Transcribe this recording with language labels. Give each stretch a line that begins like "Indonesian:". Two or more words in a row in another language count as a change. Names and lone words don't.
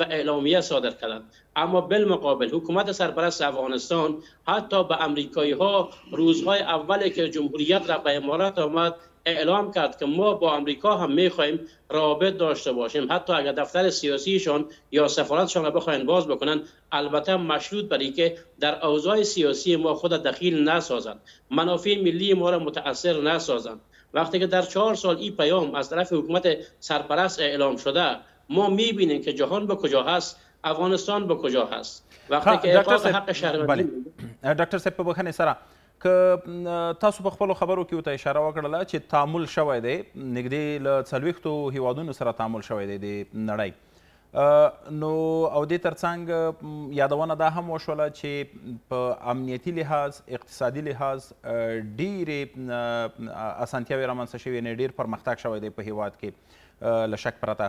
Persian: اعلامیه صادر کردند، اما بالمقابل حکومت سرپرست افغانستان حتی به امریکایی ها روزهای اولی که جمهوریت را به امارات آمد اعلام کرد که ما با امریکا هم میخوایم رابط داشته باشیم، حتی اگر دفتر سیاسیشان یا سفارتشان را بخواین باز بکنن، البته مشروط بر اینکه در اوضاع سیاسی ما خود دخیل نسازند، منافع ملی ما را متاثر نسازند. وقتی که در 4 سال این پیام از طرف حکومت سرپرست اعلام شده، ما میبینیم که جهان به کجا هست، افغانستان به کجا هست. وقتی که احقاق حق شهروندی
Pashto: ډاکټر صاحب په بخښنې سره که تاسو په خپلو خبرو کې ورته اشاره وکړله چې تعامل شوی دی، نږدې له 40 هیوادونو سره تعامل شوی دی د نړۍ، نو او دې ترڅنګ یادونه دا هم وشوله چې په امنیتي لحاظ، اقتصادي لحاظ ډېرې اسانتیاوې رامنځته شوې، ډېر پرمختګ شوی دی په هیواد کې له شک پرته.